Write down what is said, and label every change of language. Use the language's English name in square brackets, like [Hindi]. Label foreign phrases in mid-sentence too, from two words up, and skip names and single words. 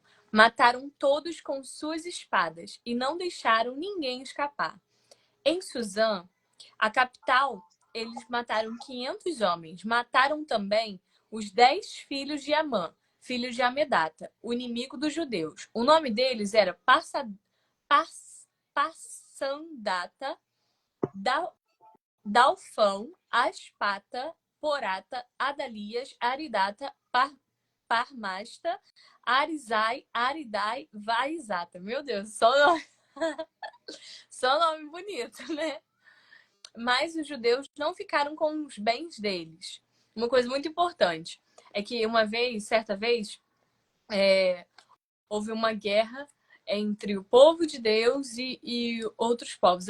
[Portuguese] Mataram todos com suas espadas e não deixaram ninguém escapar. Em Suzã, a capital, eles mataram 500 homens. Mataram também os 10 filhos de Amã, filhos de Amedata, o inimigo dos judeus. O nome deles era Passandata, Dalfão, Aspata, Porata, Adalias, Aridata, Parmasta, Arizai, Aridai, Vaizata. Meu Deus, só nome bonito, né? Mas os judeus não ficaram com os bens deles. Uma coisa muito importante é que certa vez, houve uma guerra entre o povo de Deus e outros povos.